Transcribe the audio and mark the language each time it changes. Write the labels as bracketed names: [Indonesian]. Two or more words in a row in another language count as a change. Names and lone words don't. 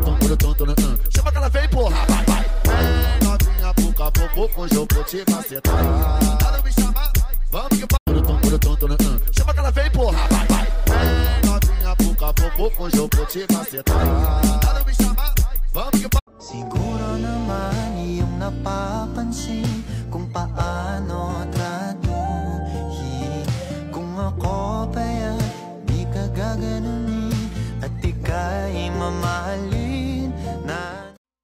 [Portuguese] Chama que ela vem, porra, vai, vai. Vem, novinha, pouco a pouco, hoje eu vou te macetar. Não me chama, vamos que chama que ela vem, porra, vai, vai. Vem, novinha, pouco a pouco, hoje eu vou te macetar. Não me chama, vamos que [Filipino] siguro naman iyong napapansin kung paano tratuhin. Kung ako pa'y di ka gaganunin at ika'y mamahalin na